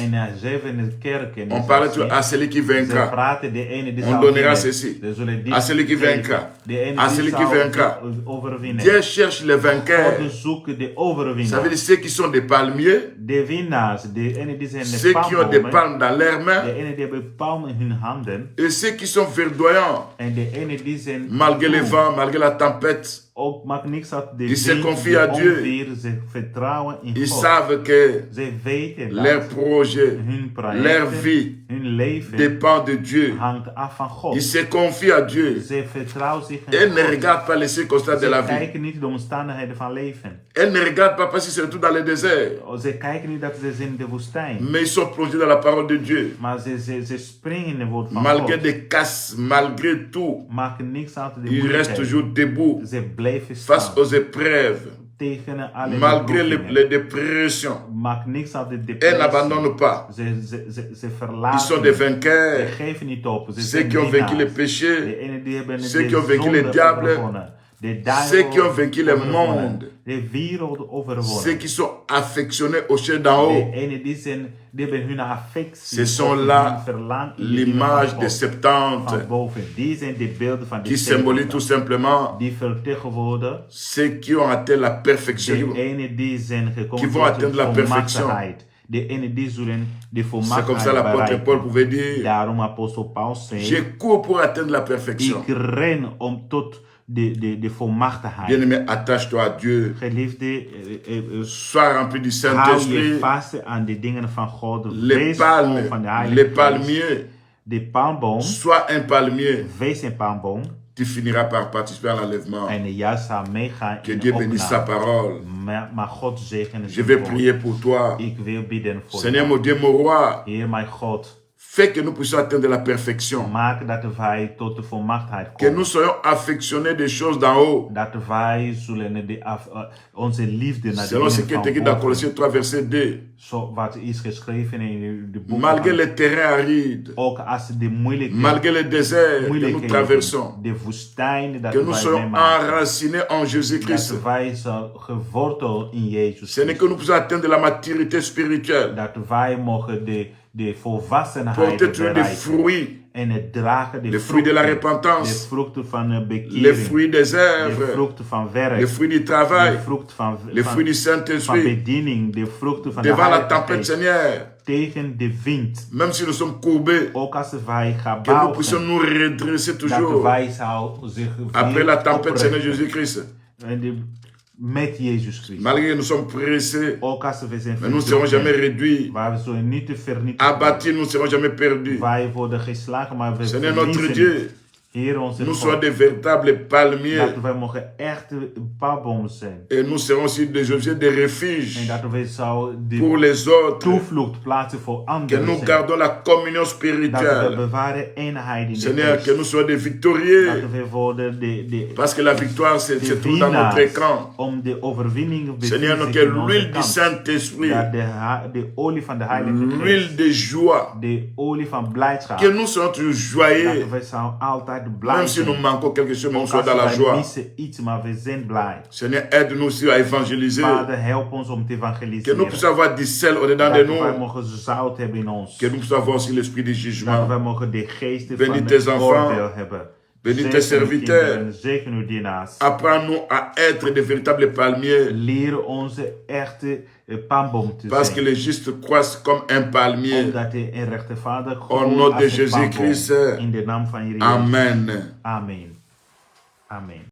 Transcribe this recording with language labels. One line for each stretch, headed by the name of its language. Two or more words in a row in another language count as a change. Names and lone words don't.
Dutch: En na 7 kerken,
French: on parle toujours à celui qui
Dutch: ze
French: vaincra.
Dutch: praten de ene die
French: On
Dutch: zal
French: donnera
Dutch: winnen.
French: ceci.
Dutch: Ze zullen dit
French: À celui qui
Dutch: geven.
French: vaincra.
Dutch: De ene
French: À
Dutch: die
French: celui qui
Dutch: zal
French: vaincra.
Dutch: overwinnen.
French: Dieu cherche les vainqueurs.
Dutch: God zoekt de
French: Ça veut
Dutch: overwinnaar.
French: dire ceux qui sont des palmiers,
Dutch: De winnaars, de ene die zijn
French: ceux
Dutch: de
French: qui ont des
Dutch: palmbomen.
French: palmes dans leurs mains,
Dutch: De ene die hebben palm in hun handen.
French: et ceux qui sont verdoyants,
Dutch: En de ene die zijn
French: malgré les
Dutch: groen.
French: vents, malgré la tempête.
Dutch: Ook maakt niks uit de
French: Ils se
Dutch: wind,
French: confient
Dutch: de
French: à Dieu.
Dutch: onweer, ze vertrouwen in
French: Ils
Dutch: God.
French: savent que
Dutch: Ze weten dat
French: leur projet,
Dutch: hun
French: leur
Dutch: projecten,
French: vie
Dutch: hun leven
French: dépend de Dieu.
Dutch: hangt af van God.
French: Ils se confient à Dieu.
Dutch: Ze vertrouwen zich
French: Ils
Dutch: in
French: ne
Dutch: God.
French: regardent pas les circonstances de
Dutch: Ze
French: la vie.
Dutch: kijken niet de omstandigheden van leven.
French: Ils ne regardent pas parce qu'ils se retrouvent dans le désert.
Dutch: Ze kijken niet dat ze zijn in de woestijn.
French: Mais ils sont plongés dans la parole de Dieu.
Dutch: Maar ze springen in het woord van
French: Malgré
Dutch: God.
French: des casses, malgré tout,
Dutch: Maken niks uit de
French: ils restent
Dutch: moeilijkheid.
French: toujours debout
Dutch: Ze blijven
French: face
Dutch: staan.
French: aux épreuves.
Dutch: Tegen alle
French: Malgré
Dutch: beproevingen.
French: les dépressions.
Dutch: Maakt niks uit de
French: Ils
Dutch: depressie.
French: n'abandonnent pas.
Dutch: Ze
French: Ils
Dutch: verlaten.
French: sont des
Dutch: Ze
French: vainqueurs.
Dutch: geven niet op. Ze
French: Ceux
Dutch: zijn
French: qui ont vaincu les
Dutch: winnaars.
French: péchés.
Dutch: De ene die hebben
French: Ceux
Dutch: de
French: qui ont vaincu
Dutch: zonde
French: le diable.
Dutch: overwonnen. De duivel
French: Ceux qui ont vaincu le
Dutch: overwonnen.
French: monde.
Dutch: De wereld
French: Ceux
Dutch: overwonnen.
French: qui sont affectionnés au ciel d'en haut.
Dutch: De ene die hebben hun affectie.
French: Ce sont
Dutch: of
French: là
Dutch: hun verlang in de
French: l'image
Dutch: dingen
French: des
Dutch: van
French: 70
Dutch: van boven. Die zijn de beelden van de
French: qui symbolise tout
Dutch: 70.
French: simplement
Dutch: Die vertegenwoordigen
French: ceux qui ont atteint la perfection.
Dutch: de ene die zijn
French: Qui
Dutch: gekomen
French: vont atteindre la perfection.
Dutch: volmachtigheid. De ene die zullen de
French: C'est comme ça
Dutch: volmachtigheid
French: l'apôtre Paul
Dutch: bereiken.
French: pouvait dire,
Dutch: Daarom apostel Paulus zei,
French: je cours pour atteindre la perfection.
Dutch: ik ren om tot de volmachtigheid.
French: Bien-aimé, attache-toi à Dieu.
Dutch: Geliefde,
French: Sois rempli du
Dutch: hou je
French: Saint-Esprit.
Dutch: vast aan de dingen van God.
French: Les
Dutch: Wees vol
French: palmes,
Dutch: van de Heilige
French: les
Dutch: Geest.
French: palmiers.
Dutch: De palmboom,
French: Sois un palmier.
Dutch: wees een palmboom.
French: Tu finiras par participer à l'enlèvement.
Dutch: En jij zal meegaan
French: Que
Dutch: in
French: Dieu
Dutch: de
French: bénisse sa
Dutch: opname.
French: parole.
Dutch: Maar God zegene
French: Je
Dutch: zijn
French: vais
Dutch: woord.
French: prier pour toi.
Dutch: Ik wil bidden voor
French: Seigneur,
Dutch: jou.
French: mon Dieu, mon roi,
Dutch: Heer mijn God,
French: fais que nous puissions atteindre la perfection.
Dutch: maak dat wij tot de volmaaktheid
French: Que
Dutch: komen.
French: nous soyons affectionnés des choses d'en haut.
Dutch: Dat wij zullen onze liefde naar de
French: Selon ce qui
Dutch: dingen
French: est écrit
Dutch: van
French: dans
Dutch: boven.
French: Colossiens 3, verset 2.
Dutch: Zo wat is geschreven in de boek.
French: Malgré les terrains arides,
Dutch: Ook als de moeilijkheden,
French: malgré les déserts que nous traversons,
Dutch: de woestijn dat
French: que nous
Dutch: wij
French: soyons
Dutch: meemaken.
French: enracinés en Jésus-Christ.
Dutch: Dat wij zo geworteld in Jezus
French: Ce n'est que nous puissions atteindre la maturité spirituelle.
Dutch: dat wij mogen de volwassenheid
French: Porter toujours des
Dutch: bereiken.
French: fruits.
Dutch: En het dragen de
French: les fruits de la
Dutch: de
French: repentance,
Dutch: vruchten van
French: les
Dutch: bekering,
French: fruits des
Dutch: de
French: œuvres,
Dutch: vruchten van
French: les
Dutch: werk,
French: fruits du
Dutch: de
French: travail,
Dutch: vruchten van,
French: les fruits du
Dutch: van
French: Saint-Esprit,
Dutch: bediening, de vruchten van de
French: devant la
Dutch: Heilige
French: tempête,
Dutch: Geest.
French: Seigneur,
Dutch: Tegen de wind.
French: même si nous sommes courbés,
Dutch: Ook als wij gaan
French: que nous puissions
Dutch: buigen,
French: nous redresser
Dutch: dat
French: toujours
Dutch: wij zou zich
French: après la
Dutch: weer
French: tempête, Seigneur
Dutch: oprichten.
French: Jésus-Christ.
Dutch: En met Jezus Christus.
French: Malgré que nous sommes pressés,
Dutch: Ook als we zijn
French: mais nous ne serons jamais
Dutch: verdrukt,
French: réduits.
Dutch: waar we zullen niet te vernietigd
French: Abattus, nous ne serons jamais perdus.
Dutch: Wij worden geslagen, maar we
French: Seigneur notre
Dutch: verliezen niet.
French: Dieu,
Dutch: Heer onze
French: nous soyons
Dutch: God,
French: des véritables palmiers
Dutch: dat wij mogen echt palmboom zijn.
French: et nous serons aussi des objets de
Dutch: En
French: refuge
Dutch: dat we zouden
French: pour
Dutch: de
French: les autres.
Dutch: toevlucht plaatsen voor
French: Que
Dutch: anderen
French: nous
Dutch: zijn.
French: gardons la communion
Dutch: Dat we
French: spirituelle.
Dutch: bewaren eenheid in de
French: Seigneur, que
Dutch: geest.
French: nous soyons des victorieux.
Dutch: Dat we worden
French: Parce que la victoire, se
Dutch: de
French: trouve dans notre
Dutch: winnaars
French: camp.
Dutch: om de overwinning
French: Seigneur,
Dutch: bevindt
French: que
Dutch: zich in onze
French: l'huile du
Dutch: kant.
French: Saint-Esprit,
Dutch: Dat de olie van de Heilige
French: l'huile
Dutch: Geest,
French: de joie,
Dutch: de olie van blijdschap,
French: que nous soyons toujours joyeux.
Dutch: dat we zouden altijd blij
French: Même si nous
Dutch: zijn.
French: manquons quelque chose, mais nous
Dutch: Ook
French: soyons
Dutch: als
French: dans la
Dutch: wij
French: joie.
Dutch: missen iets, maar we zijn blij.
French: Seigneur, aide-nous aussi à évangéliser.
Dutch: Vader, help ons om te
French: Que nous
Dutch: evangeliseren.
French: puissions avoir du sel au-dedans de
Dutch: Dat wij
French: nous.
Dutch: mogen zout hebben in ons.
French: Que nous puissions avoir aussi l'esprit du
Dutch: Dat
French: jugement.
Dutch: wij mogen de geesten
French: Bénis
Dutch: van
French: tes
Dutch: het
French: enfants.
Dutch: oordeel hebben.
French: Bénis
Dutch: Zegen
French: tes
Dutch: uw
French: serviteurs.
Dutch: kinderen, zegen uw dienaars.
French: Apprends-nous à être de véritables palmiers.
Dutch: Leren onze echte palmboom te
French: Parce que
Dutch: zijn.
French: les justes croissent comme un palmier.
Dutch: Omdat hij een rechtvaardig
French: Au nom
Dutch: groeit
French: de
Dutch: als een palmboom.
French: Jésus-Christ.
Dutch: In de naam van Jezus.
French: Amen.
Dutch: Amen. Amen.